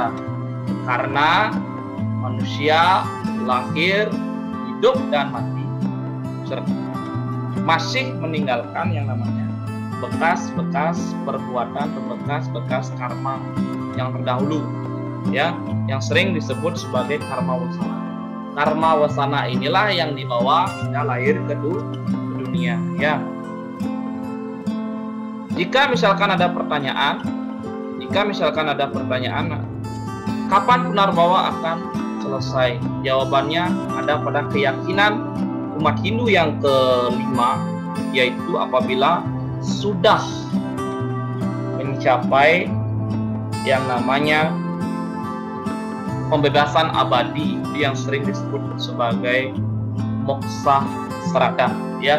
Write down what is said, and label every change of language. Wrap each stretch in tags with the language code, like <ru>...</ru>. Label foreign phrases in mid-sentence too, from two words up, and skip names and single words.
<id>Karena manusia lahir, hidup dan mati, masih meninggalkan yang namanya bekas-bekas perbuatan, bekas-bekas karma yang terdahulu, ya, yang sering disebut sebagai karma wasana. Karma wasana inilah yang dibawa hingga lahir ke dunia, ya. Jika misalkan ada pertanyaan, kapan punarbawa akan selesai? Jawabannya ada pada keyakinan umat Hindu yang kelima, yaitu apabila sudah mencapai yang namanya pembebasan abadi yang sering disebut sebagai moksha srada, ya.</id>